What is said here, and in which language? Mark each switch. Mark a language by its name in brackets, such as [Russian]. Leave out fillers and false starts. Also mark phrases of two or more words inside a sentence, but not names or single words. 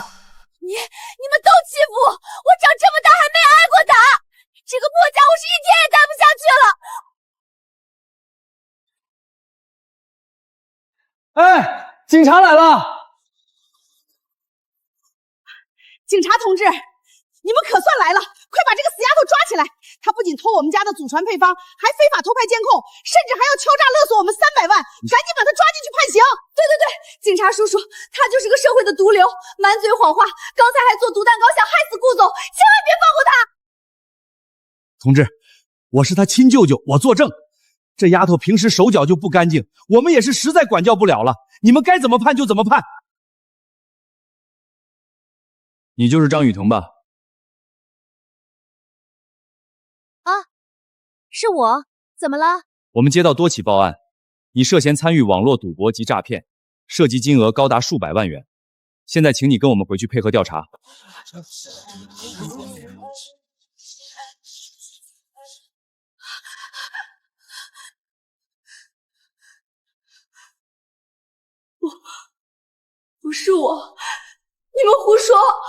[Chinese] 你們都欺負我，我長這麼大還沒挨過打，這個破家我是一天也待不下去了。哎，警察來了！警察同志，你们可算來了，快把這個死丫頭抓起來！她不僅偷我們家的祖傳配方，還非法偷拍監控，甚至還要敲詐勒索我們300萬，趕緊把她抓進去判刑！對對對，警察叔叔，他就是個社會的毒瘤，滿嘴謊話，剛才還做毒蛋糕想害死顧總，千萬別放過他！同志，我是他親舅舅，我作證。這丫頭平時手腳就不乾淨，我們也是實在管教不了了，你們該怎麼判就怎麼判。你就是張雨桐吧？啊，是我，怎麼了？我們接到多起報案，你涉嫌參與網絡賭博及詐騙，涉及金額高達數百萬元。現在請你跟我們回去配合調查。不是我，你們胡說！